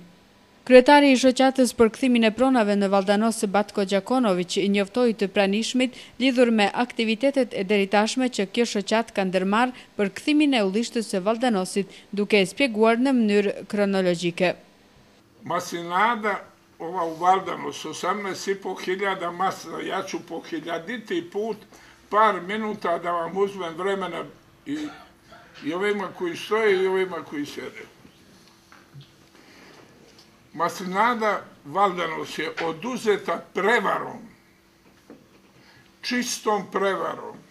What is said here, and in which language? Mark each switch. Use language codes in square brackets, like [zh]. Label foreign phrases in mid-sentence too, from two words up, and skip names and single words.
[sq] Kryetari i shoqatës për kthimin e pronave në Valldanos, Batko Gjakonović, i njoftoi të pranishmit lidhur me aktivitetet e deritashme që kjo shoqat ka ndërmarrë për kthimin e udhishtes së Valldanosit, duke e spjeguar në mënyrë kronologjike. [sr] Maslinada ova u Valldanos, 18.500 maslina, ja ću po hiljaditi put par minuta da vam uzmem vremena i ovima koji stoje i ovima koji sjede. Maslinada Valldanos je oduzeta prevarom, čistom prevarom.